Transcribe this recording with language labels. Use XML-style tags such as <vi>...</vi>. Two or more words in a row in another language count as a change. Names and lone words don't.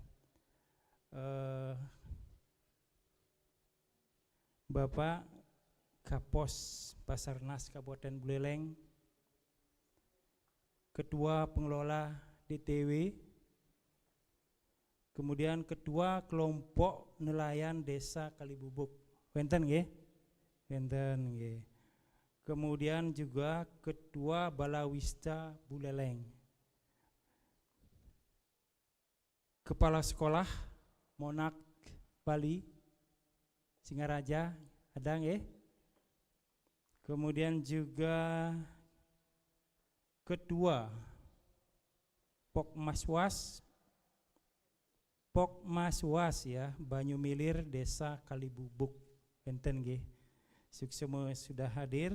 <id>Bapak Kapos Basarnas Kabupaten Buleleng, Ketua Pengelola DTW, kemudian Ketua Kelompok Nelayan Desa Kalibubuk.</id> <ban>Wenten nggih? Wenten nggih.</ban> <id>Kemudian juga Ketua Balawista Buleleng. Kepala Sekolah Monak Bali Singaraja ada nggih? Kemudian juga Ketua Pokmaswas ya, Banyumilir Desa Kalibubuk.</id> <ban>Enten nggih. Suksema</ban> <id>sudah hadir.</id>